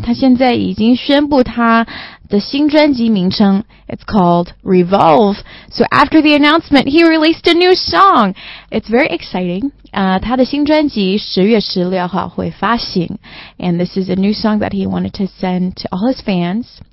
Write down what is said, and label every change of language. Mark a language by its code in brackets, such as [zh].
[zh] 他现在已经宣布他的新专辑名称。 [en] It's called Revolve. So after the announcement, he released a new song. It's very exciting. [zh] 他的新专辑10月16号会发行。 [en] And this is a new song that he wanted to send to all his fans.